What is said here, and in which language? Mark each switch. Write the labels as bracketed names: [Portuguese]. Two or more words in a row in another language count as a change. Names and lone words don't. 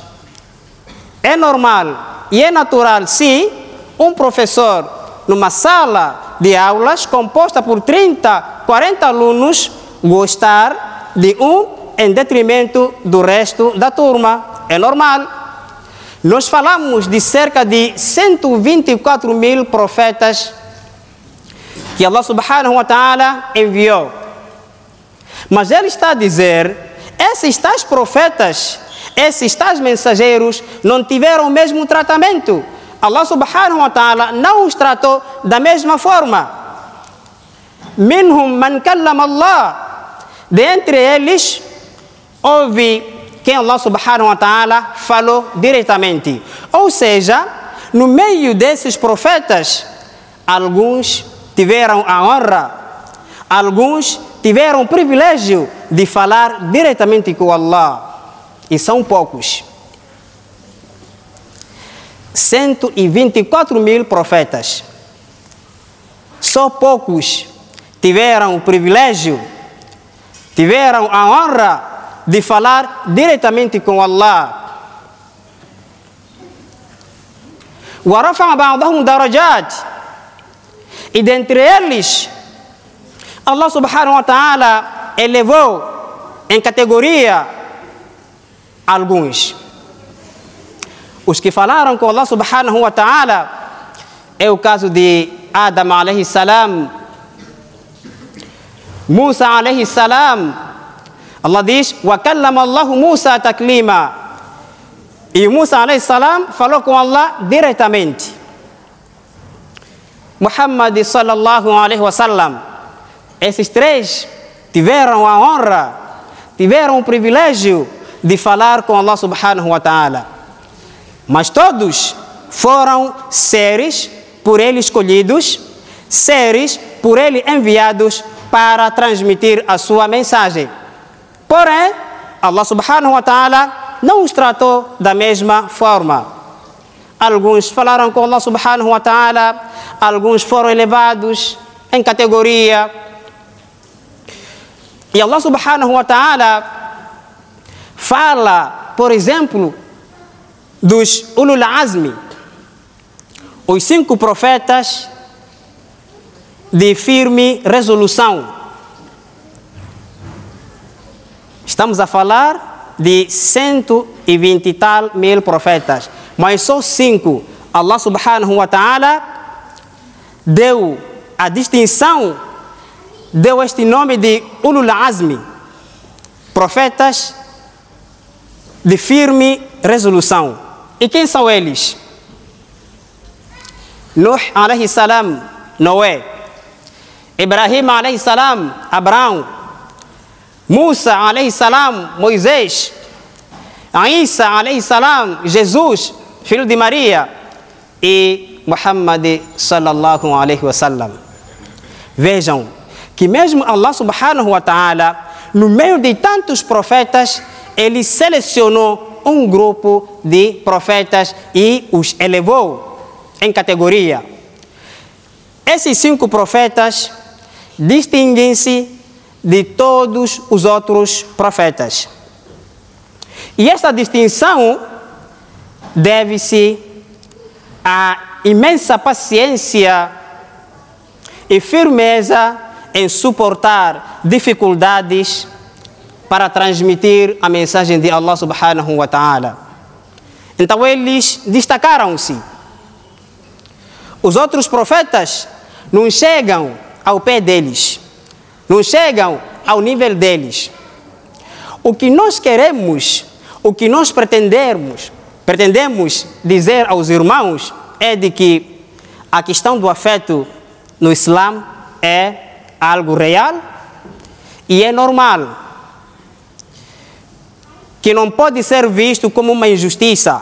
[Portuguese] É normal e é natural sim um professor numa sala de aulas composta por 30, 40 alunos gostar de um em detrimento do resto da turma. É normal. Nós falamos de cerca de 124 mil profetas que [Arabic] الله سبحانه وتعالى [Portuguese] enviou. Mas ele está a dizer: esses tais profetas, esses tais mensageiros não tiveram o mesmo tratamento. [Arabic] الله سبحانه وتعالى [Portuguese] não os tratou da mesma forma. [Arabic] منهم من كلم الله. [Portuguese] Dentre eles, houve quem [Arabic] الله سبحانه وتعالى [Portuguese] falou diretamente. Ou seja, no meio desses profetas, alguns tiveram a honra, alguns tiveram o privilégio de falar diretamente com Allah. E são poucos. 124 mil profetas. Só poucos tiveram o privilégio, tiveram a honra de falar diretamente com Allah. [Arabic] وَرَفَعَ بَعْضَهُمْ دَرَجَاتٍ. [Portuguese] E dentre eles, [Arabic] الله سبحانه وتعالى [Portuguese] elevou em categoria alguns. Os que falaram com [Arabic] الله سبحانه وتعالى [Portuguese] é o caso de Adam [Arabic] عليه السلام، Musa عليه السلام. Allah diz: "وكلم الله موسى تكليما." [Portuguese] E Musa [Arabic] عليه السلام [Portuguese] falou com Allah diretamente. [Arabic] Muhammad صلى الله عليه وسلم. [Portuguese] Esses três tiveram a honra, tiveram o privilégio de falar com [Arabic] الله سبحانه وتعالى. [Portuguese] Mas todos foram seres por ele escolhidos, seres por ele enviados para transmitir a sua mensagem. Porém, [Arabic] الله سبحانه وتعالى [Portuguese] não os tratou da mesma forma. Alguns falaram com [Arabic] الله سبحانه وتعالى, [Portuguese] alguns foram elevados em categoria. E [Arabic] الله سبحانه وتعالى [Portuguese] fala, por exemplo, dos [Arabic] أولو العزم, [Portuguese] os 5 profetas de firme resolução. Estamos a falar de 120 e tal mil profetas, mas só 5 [Arabic] الله سبحانه وتعالى [Portuguese] deu a distinção, deu este nome de [Arabic] أولو العزم, [Portuguese] profetas de firme resolução. E quem são eles? [Arabic] Nuh عليه السلام, Noé. Ibrahim عليه السلام, Abraão. Musa عليه السلام, Moisés. Isa عليه السلام, [Portuguese] Jesus, filho de Maria. [Arabic] E Muhammad صلى الله عليه وسلم. [Portuguese] Vejam que mesmo [Arabic] الله سبحانه وتعالى, [Portuguese] no meio de tantos profetas, ele selecionou um grupo de profetas e os elevou em categoria. Esses 5 profetas distinguem-se de todos os outros profetas. E essa distinção deve-se à imensa paciência e firmeza em suportar dificuldades para transmitir a mensagem de [Arabic] الله سبحانه وتعالى. [Portuguese] Então eles destacaram-se. Os outros profetas não chegam ao pé deles, não chegam ao nível deles. O que nós queremos, o que nós pretendemos dizer aos irmãos é de que a questão do afeto no Islã é algo real e é normal, que não pode ser visto como uma injustiça.